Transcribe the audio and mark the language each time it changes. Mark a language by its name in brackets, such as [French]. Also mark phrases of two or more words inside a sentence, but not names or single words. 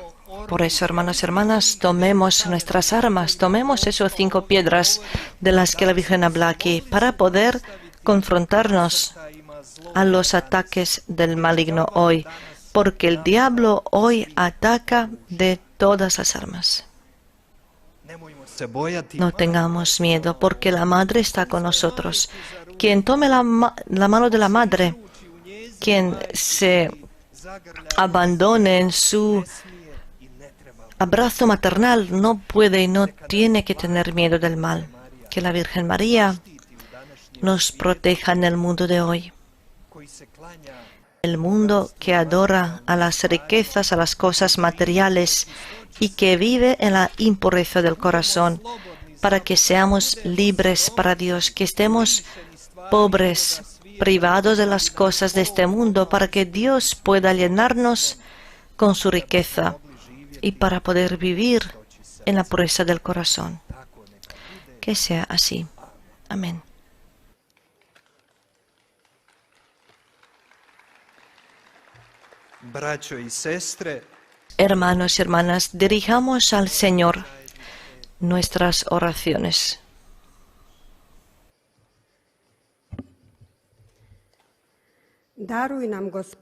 [Spanish] Por eso, hermanos y hermanas, tomemos nuestras armas, tomemos esas 5 piedras de las que la Virgen habla aquí, para poder confrontarnos a los ataques del maligno hoy, porque el diablo hoy ataca de todas las armas. [Croatian] Nemojmo se bojati. [Spanish] No tengamos miedo, porque la Madre está con nosotros. Quien tome la mano de la Madre, quien se abandone en su abrazo maternal, no puede y no tiene que tener miedo del mal. Que la Virgen María nos proteja en el mundo de hoy. [Croatian] koji se klanja [Spanish] El mundo que adora a las riquezas, a las cosas materiales y que vive en la impureza del corazón, para que seamos libres para Dios, que estemos pobres, privados de las cosas de este mundo, para que Dios pueda llenarnos con su riqueza y para poder vivir en la pureza del corazón. Que sea así. Amén. [Croatian] braćo i sestre, [Spanish] Hermanos y hermanas, dirijamos al Señor nuestras oraciones. [Croatian] Daruj nam, Gospodine,